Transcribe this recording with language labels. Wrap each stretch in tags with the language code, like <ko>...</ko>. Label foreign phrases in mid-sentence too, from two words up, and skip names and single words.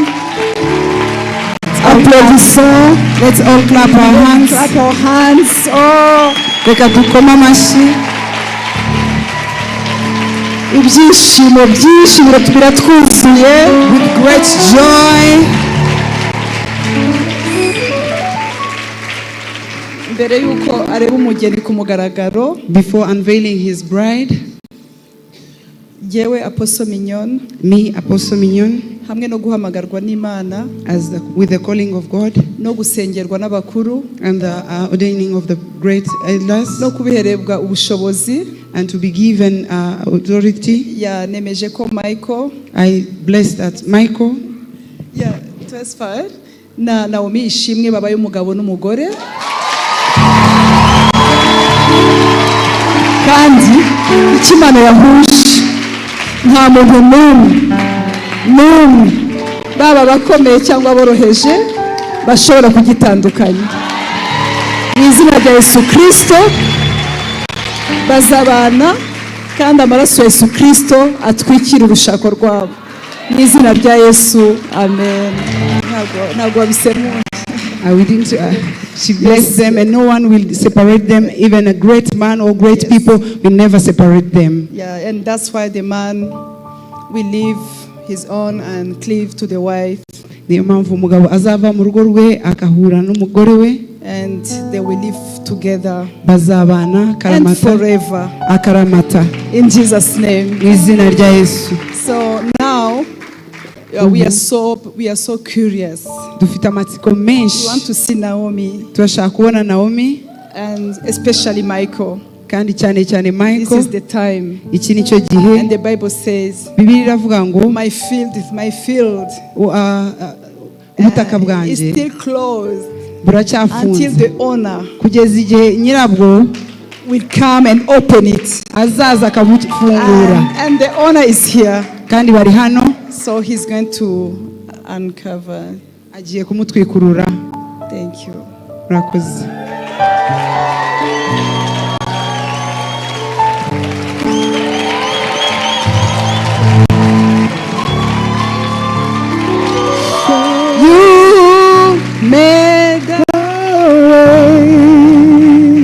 <fr>Applaudissons.</fr> <en>Let's all clap our hands. Clap our hands. Oh,</en> <rw>Reka dukoma amashyi. ibyishimo byinshi biratwuzuye.</rw> <en>With great joy.</en> <rw>Mbere yuko areba umugeni ku mugaragaro,</rw> <en>Before unveiling his bride,</en> <rw>yewe Apostle Mignonne,</rw> <en>me, Apostle Mignonne,</en> <rw>hamwe no guhamagarwa n'Imana,</rw> <en>with the calling of God</en> <rw>no gusengerwa n'abakuru,</rw> <en>and the ordaining of the great elders,</en> <rw>no kubiherebwa ubushobozi,</rw> <en>and to be given authority,</en> <rw>yanemeje ko Michael,</rw> <en>I bless that Michael</en> <rw>transferred na Naomi ishimwe babaye umugabo n'umugore. Kandi ikimana yahuje nta muntu n'umwe baba bakomeye cyangwa boroheje bashobora kugitandukanya. Mu izina rya Yesu Kristo bazabana kandi amaraso ya Yesu Kristo atwikira urushako rwabo. Mu izina rya Yesu, amen. Ntabwo wabisemura.</rw> <en>She blessed them, and no one will separate them. Even a great man or great people will never separate them. Yeah, and that's why the man will leave his own and cleave to the wife.</en> <rw>Niyo mpamvu umugabo azava mu rugo rwe akahura n'umugore we,</rw> <en>and they will live together</en> <rw>bazabana</rw> <en>and</en> <rw>karamata</rw> <en>forever</en> <rw>akaramata</rw> <en>in Jesus' name.</en> <rw>mu izina rya Yesu.</rw> <en>So now we are so curious.</en> <rw>Dufite amatsiko</rw> <en>We</en> <rw>menshi,</rw> <en>want to see Naomi</en> <rw>turashaka kubona Naomi</rw> <en>and especially Michael.</en> <rw>kandi cyane cyane</rw> <en>This Michael. is the time.</en> <rw>Iki nicyo gihe</rw> <en>And the Bible says,</en> <rw>Bibiliya iravuga ngo</rw> <en>my field is my field.</en> <rw>ubutaka</rw> <en>It's</en> <rw>bwanjye</rw> <en>still closed until</en> <rw>buracyafunze</rw> <en>the owner</en> <rw>kugeza igihe nyirabwo</rw> <en>will come and open it.</en> <rw>azaza akabufungura,</rw> <en>And the owner is here.</en> <rw>kandi bari hano,</rw> <en>So he's going to uncover.</en> <rw>agiye kumutwikurura.</rw> <en>Thank you.</en> <rw>Murakoze.</rw> <en>You made the way.</en>